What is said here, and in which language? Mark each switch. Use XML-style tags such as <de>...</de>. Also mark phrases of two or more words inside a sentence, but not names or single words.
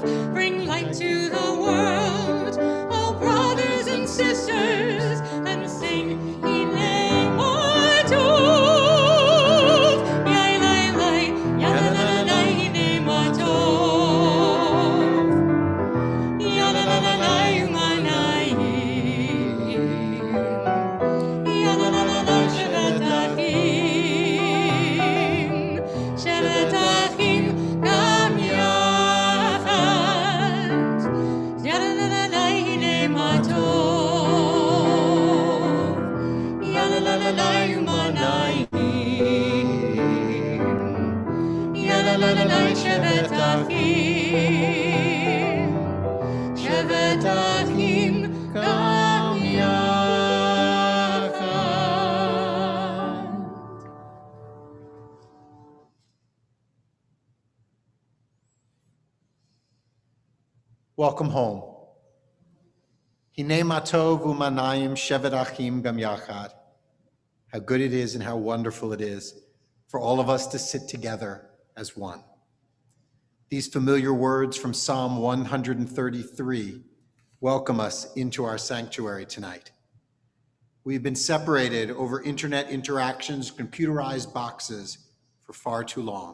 <en>Bring light to the world, oh brothers and sisters, and sing</en> <he>הנה מה טוב. Yai lai lai, ya la la la la, הנה מה טוב. Ya la la la la, umanayim. Ya la la la la, שבת אחים. שבת אחים גם יחד. Ya la la la la, הנה מה טוב. Ya la la la la, umanayim. Ya la la la la, שבת אחים. שבת אחים גם יחד.</he> <en>Welcome home.</en> <he>הנה מה טוב ומה נעים שבת אחים גם יחד.</he> <en>How good it is and how wonderful it is for all of us to sit together as one. These familiar words from Psalm 133 welcome us into our sanctuary tonight. We've been separated over internet interactions, computerized boxes for far too long.</en>